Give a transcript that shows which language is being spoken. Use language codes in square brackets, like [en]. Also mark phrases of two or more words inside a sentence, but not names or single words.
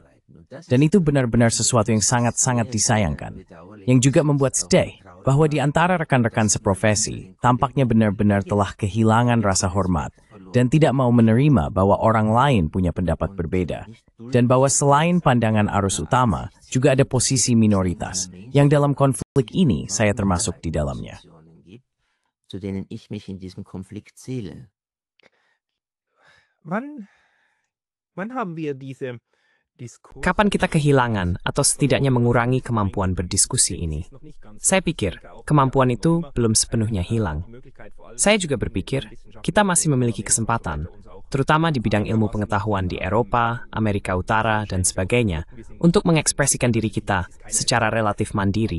[id] Dan itu benar-benar sesuatu yang sangat-sangat disayangkan, yang juga membuat sedih bahwa di antara rekan-rekan seprofesi, tampaknya benar-benar telah kehilangan rasa hormat dan tidak mau menerima bahwa orang lain punya pendapat berbeda, dan bahwa selain pandangan arus utama, juga ada posisi minoritas, yang dalam konflik ini saya termasuk di dalamnya. [de] Zu denen ich mich in diesem Konflikt zähle. Wann haben wir diese [id] Kapan kita kehilangan atau setidaknya mengurangi kemampuan berdiskusi ini? Saya pikir, kemampuan itu belum sepenuhnya hilang. Saya juga berpikir, kita masih memiliki kesempatan, terutama di bidang ilmu pengetahuan di Eropa, Amerika Utara, dan sebagainya, untuk mengekspresikan diri kita secara relatif mandiri.